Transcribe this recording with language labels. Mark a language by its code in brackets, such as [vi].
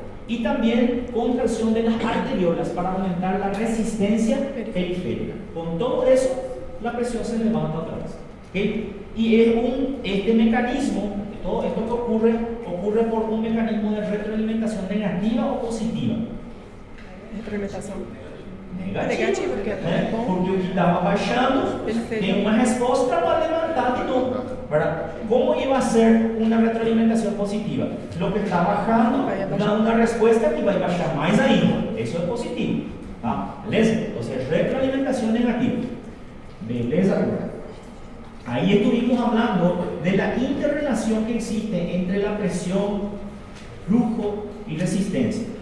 [es] y también contracción de las arteriolas para aumentar la resistencia periférica. Con todo eso, la presión se levanta otra vez. ¿Okay? Y es este mecanismo, todo esto que ocurre por un mecanismo de retroalimentación negativa o positiva. [pt] Retroalimentação. Negativa, porque porque o que estava baixando tem uma resposta para levantar de novo. [es] ¿Verdad? ¿Cómo iba a ser una retroalimentación positiva? Lo que está bajando da una respuesta que va a bajar más [pt] ainda. [es] Eso es positivo. [pt] ¿Tá? Beleza? [es] Entonces, retroalimentación negativa. [pt] Beleza, agora. [es] Ahí estuvimos hablando de la interrelación que existe entre la presión, flujo y resistencia.